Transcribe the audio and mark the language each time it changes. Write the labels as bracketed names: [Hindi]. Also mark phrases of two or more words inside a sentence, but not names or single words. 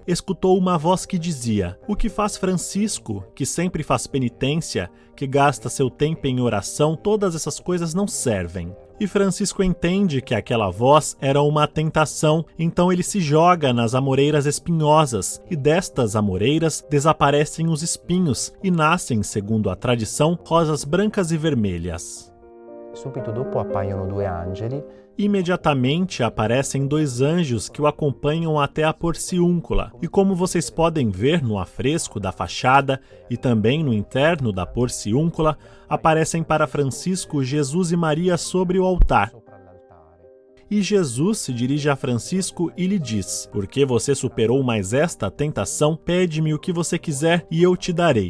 [Portuguese] Escutou uma voz que dizia: o que faz Francisco, que sempre faz penitência, que gasta seu tempo em oração, todas essas coisas não servem. E Francisco entende que aquela voz era uma tentação, então ele se joga nas amoreiras espinhosas, e destas amoreiras desaparecem os espinhos e nascem, segundo a tradição, rosas brancas e vermelhas. [Italian] Subito dopo appaiono 2 angeli. [Portuguese] Imediatamente aparecem 2 anjos que o acompanham até a Porciúncula. E como vocês podem ver no afresco da fachada e também no interno da Porciúncula, aparecem para Francisco Jesus e Maria sobre o altar. E Jesus se dirige a Francisco e lhe diz: porque você superou mais esta tentação, pede-me o que você quiser e eu te darei.